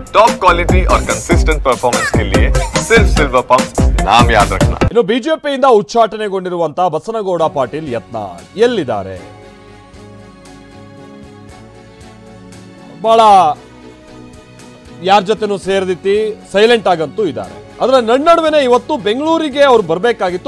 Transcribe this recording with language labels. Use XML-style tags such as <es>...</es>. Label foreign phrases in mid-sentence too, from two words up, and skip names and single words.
<en>top quality</en> <hi>और</hi> <en>consistent performance</en> <hi>के लिए सिर्फ सिल्वर पंप नाम याद रखना।</hi> <kn>ಇನ್ನು ಬಿಜೆಪಿಯಿಂದ ಉಚ್ಚಾಟನೆಗೊಂಡಿರುವಂತಹ ಬಸನಗೌಡ ಪಾಟೀಲ್ ಯತ್ನಾಳ್ ಎಲ್ಲಿದ್ದಾರೆ? ಬಹಳ ಯಾರ ಜೊತೆನೂ ಸೇರಿದಿತ್ತಿ ಸೈಲೆಂಟ್ ಆಗಂತೂ ಇದ್ದಾರೆ. ಅದರ ನಡುವೆ ಇವತ್ತು ಬೆಂಗಳೂರಿಗೆ ಅವ್ರು ಬರಬೇಕಾಗಿತ್ತು.</kn>